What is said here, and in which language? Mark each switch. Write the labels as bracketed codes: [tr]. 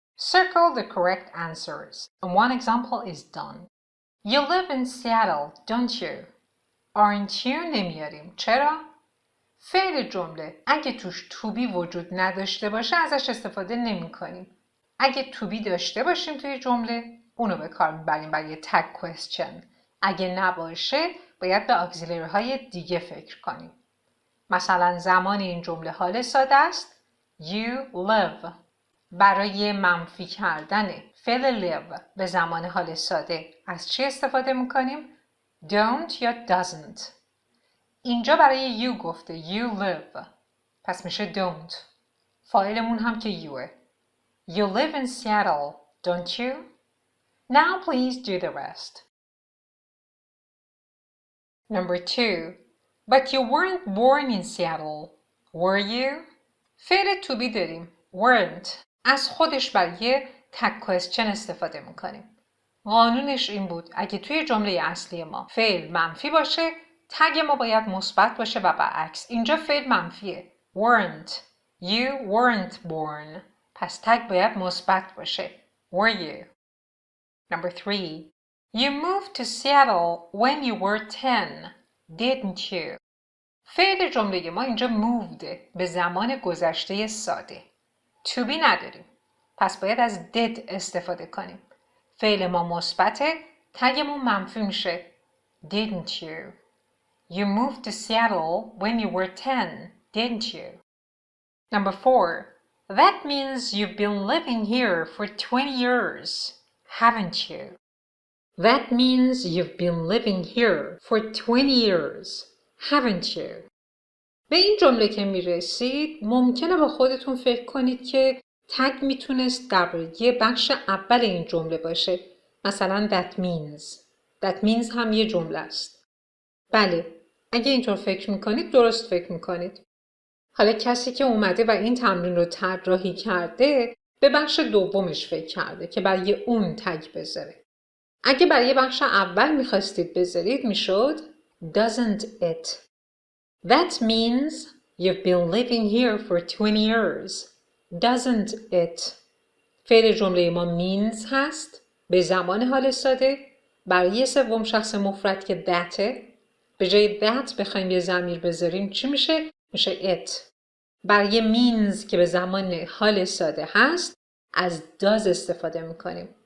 [en] Circle the correct answers. One example is done. You live in Seattle, don't you? Aren't you [fa] نمیاریم. چرا؟ فعل جمله اگه توش to be وجود نداشته باشه ازش استفاده نمی کنیم. اگه to be داشته باشیم توی جمله اونو به کار میبریم برای tag question. اگه نباشه باید به auxiliary های دیگه فکر کنیم. مثلا زمان این جمله حال ساده است. [en] You live. [fa] برای منفی کردن فعل live به زمان حال ساده از چی استفاده میکنیم؟ Don't یا doesn't. اینجا برای you گفته you live. پس میشه don't. فایلمون هم که youه. [en] You live in Seattle, don't you? Now please do the rest. Number 2. But you weren't born in Seattle, were you? [fa] فعل to be داریم. [en] weren't. [fa] از خودش برای tag question استفاده میکنیم. قانونش این بود اگه توی جمله اصلی ما فعل منفی باشه تگ ما باید مثبت باشه و برعکس. اینجا فعل منفیه. [en] weren't. You weren't born. [fa] پس تگ باید مثبت باشه. [en] Were you? Number 3. You moved to Seattle when you were 10, didn't you? [fa] فعل جمله ما اینجا moved به زمان گذشته ساده. To be نداریم. پس باید از did استفاده کنیم. فعل ما مثبته، تگمون منفی میشه. [en] Didn't you? You moved to Seattle when you were 10, didn't you? Number 4. That means you've been living here for 20 years, haven't you? That means you've been living here for 20 years, haven't you? [fa] به این جمله که میرسید ممکنه با خودتون فکر کنید که تگ میتونست درباره بخش اول این جمله باشه. مثلا that means. [en] That means [fa] هم یه جمله است. بله، اگه اینطور فکر میکنید درست فکر میکنید. حالا کسی که اومده و این تمرین رو طراحی کرده به بخش دومش فکر کرده که برای اون تگ بذاره. اگه برای بخش اول میخواستید بذارید میشد doesn't it. [en] That means you've been living here for 20 years. Doesn't it. [fa] فعل جمله ما means هست به زمان حال ساده برای سوم شخص مفرد که thatه. به جای that بخوایم یه ضمیر بذاریم چی میشه؟ میشه it. برای means که به زمان حال ساده هست از does استفاده میکنیم.